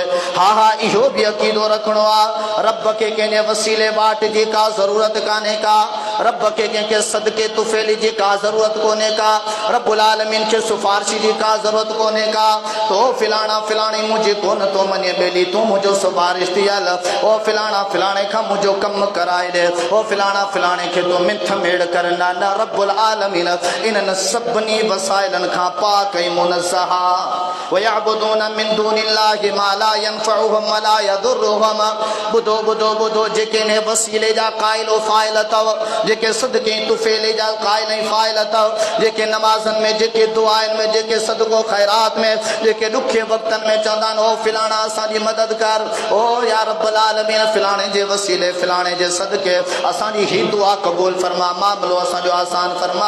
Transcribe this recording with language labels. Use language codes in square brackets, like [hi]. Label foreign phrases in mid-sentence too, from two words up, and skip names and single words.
[sd] हा हा, इहो बि अक़ीदो रखणो आहे। रब खे कंहिंजे वसीले बाट जी का ज़रूरत कान्हे का, रब खे कंहिंखे सदके तुफ़ैली जी का ज़रूरत कोन्हे का, रब्बुल आलमीन खे सिफ़ारिश जी का ज़रूरत कोन्हे का। तो फिलाणा फिलाणी मुंहिंजी कोन तो मञे ॿेली, तूं मुंहिंजो सिफ़ारिश थी हल, ओ फिलाणा फिलाणे खां मुंहिंजो कमु कराए ॾे, ओ फिलाणा फिलाणे खे तो मिथ मेड़ कर। न, रब्बुल आलमीन इन्हनि सभिनी वसाइलनि खां पाक ऐं मुनज़्ज़ह। [ar] ويعبدون من دون الله ما لا ينفعهم ولا يضرهم. [sd] ॿुधो ॿुधो ॿुधो, जेके ने वसीले जा क़ाइल व फ़ाइल अथव, जेके सदके तुफेले जा क़ाइल ऐं फ़ाइल अथव, जेके नमाज़नि में, जेके दुआनि में, जेके सदको ख़ैरात में, जेके ॾुखे वक़्तनि में चवंदा आहिनि ओ फिलाणा असांजी मदद कर, ओ या रब्बुल आलमीन फिलाणे जे वसीले फिलाणे जे सदके असांजी ही दुआ क़बूल फरमा, मामलो असांजो आसान फरमा।